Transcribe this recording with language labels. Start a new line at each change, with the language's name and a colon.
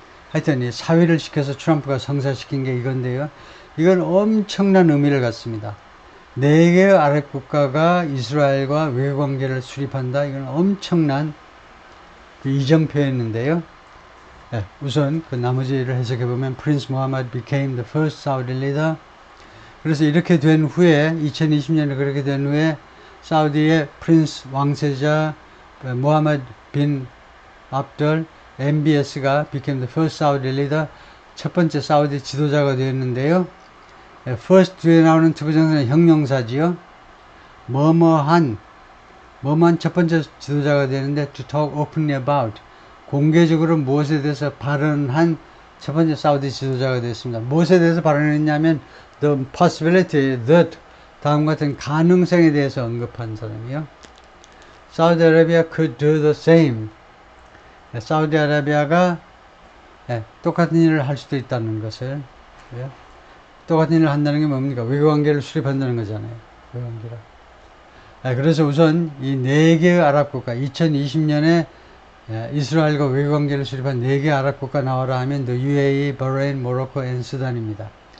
Korean: 하여튼 이 사위를 시켜서 트럼프가 성사시킨 게 이건데요. 이건 엄청난 의미를 갖습니다. 4개의 아랍 국가가 이스라엘과 외교관계를 수립한다. 이건 엄청난 그 이정표였는데요. 우선 그 나머지를 해석해 보면
English: Prince Mohammed became the first Saudi leader.
Korean: 그래서 이렇게 된 후에 2020년에 그렇게 된 후에 사우디의 프린스 왕세자 모하메드 빈 압들 MBS가
English: became the first Saudi leader,
Korean: 첫 번째 사우디 지도자가 되었는데요. first 뒤에 나오는 투부정사는 형용사지요. 뭐뭐한 첫 번째 지도자가 되는데
English: to talk openly about,
Korean: 공개적으로 무엇에 대해서 발언한 첫 번째 사우디 지도자가 되었습니다. 무엇에 대해서 발언했냐면
English: the possibility that,
Korean: 다음과 같은 가능성에 대해서 언급한 사람이요.
English: Saudi Arabia could do the same.
Korean: 사우디아라비아가 똑같은 일을 할 수도 있다는 것을, 똑같은 일을 한다는 게 뭡니까? 외교관계를 수립한다는 거잖아요. 외교관계를. 그래서 우선 이 4개의 아랍 국가, 2020년에 이스라엘과 외교관계를 수립한 4개 아랍 국가 나와라 하면 the UAE, 바레인, 모로코, 앤 수단입니다.